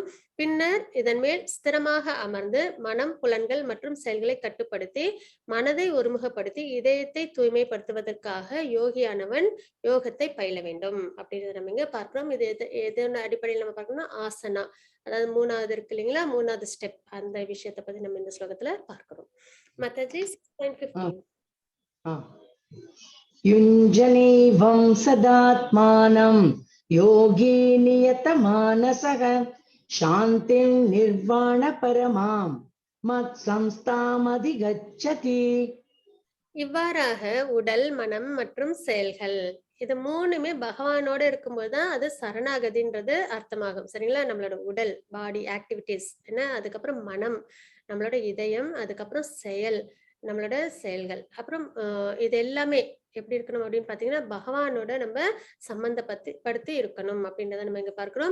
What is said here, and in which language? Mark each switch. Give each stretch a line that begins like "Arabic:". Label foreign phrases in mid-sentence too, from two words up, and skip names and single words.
Tamil: பின்னர் இதன் மேல் ஸ்திரமாக அமர்ந்து மனம், புலன்கள் மற்றும் செயல்களை கட்டுப்படுத்தி மனதை ஒருமுகப்படுத்தி இதயத்தை தூய்மைப்படுத்துவதற்காக யோகியானவன் யோகத்தை பயில வேண்டும் அப்படின்றத நம்ம இங்க பார்க்கிறோம். இது எதன் அடிப்படையில் நம்ம பார்க்கணும்னா ஆசனா, அதாவது 3வது இருக்கு இல்லைங்களா, 3வது ஸ்டெப், அந்த விஷயத்தை பத்தி நம்ம இந்த ஸ்லோகத்துல பார்க்கிறோம். மத்தஜி 6.15.
Sanskrit: युञ्जनेवं सदात्मानं योगी नियतमानसः शान्तिं निर्वाणपरमां मत्संस्थामधिगच्छति.
Tamil: இவ்வாறாக உடல், மனம் மற்றும் செயல்கள் இது 3மே பகவானோட இருக்கும்போதுதான் அது சரணாகதின்றது அர்த்தமாகும், சரிங்களா. நம்மளோட உடல்,
English: body activities
Tamil: என்ன, அதுக்கப்புறம் மனம், நம்மளோட இதயம், அதுக்கப்புறம் செயல், நம்மளோட செயல்கள், அப்புறம் இது எல்லாமே எப்படி இருக்கணும் அப்படின்னு பாத்தீங்கன்னா பகவானோட நம்ம படுத்தி இருக்கணும் அப்படின்றத நம்ம இங்க பார்க்கிறோம்.